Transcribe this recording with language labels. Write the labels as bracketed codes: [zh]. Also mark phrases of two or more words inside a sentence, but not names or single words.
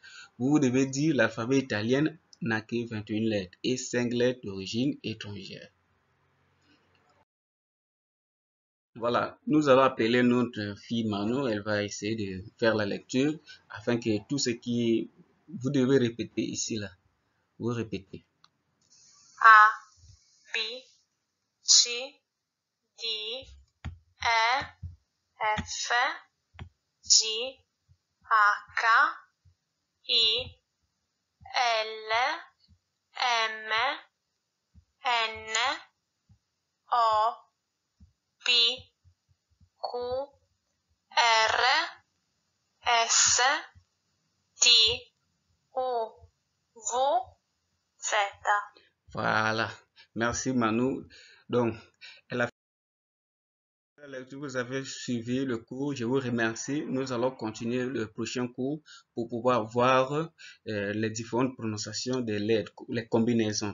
[fr] Vous devez dire l'alphabet italien n'a que 21 lettres et 5 lettres d'origine étrangère. Voilà, nous allons appeler notre fille Mano, elle va essayer de faire la lecture afin que tout ce qui... Vous devez répéter ici, là. Vous répétez. [it] A, B, C, D, E, F, G, H, I, L, M, N, O, P, Q, R, S, T, U, V, Z. [fr] Voilà. Merci Manu. Donc, elle a fait la lecture, vous avez suivi le cours. Je vous remercie. Nous allons continuer le prochain cours pour pouvoir voir les différentes prononciations des lettres, les combinaisons.